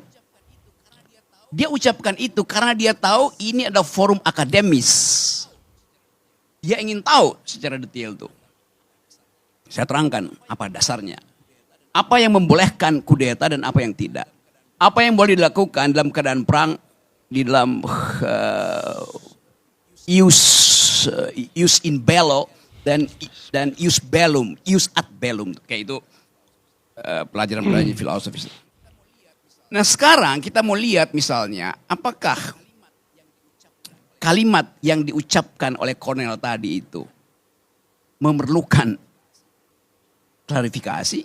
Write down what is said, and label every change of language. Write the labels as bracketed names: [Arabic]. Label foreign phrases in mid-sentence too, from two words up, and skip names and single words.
[Indonesian] Dia ucapkan itu karena dia tahu ini adalah forum akademis. Dia ingin tahu secara detail tuh. Saya terangkan apa dasarnya. Apa yang membolehkan kudeta dan apa yang tidak. Apa yang boleh dilakukan dalam keadaan perang, di dalam [Latin] use in bello [Indonesian] dan [Latin] use bellum, use ad bellum, [Indonesian] kayak itu pelajaran-pelajaran filosofis. Nah sekarang kita mau lihat misalnya apakah kalimat yang diucapkan oleh kolonel tadi itu memerlukan klarifikasi?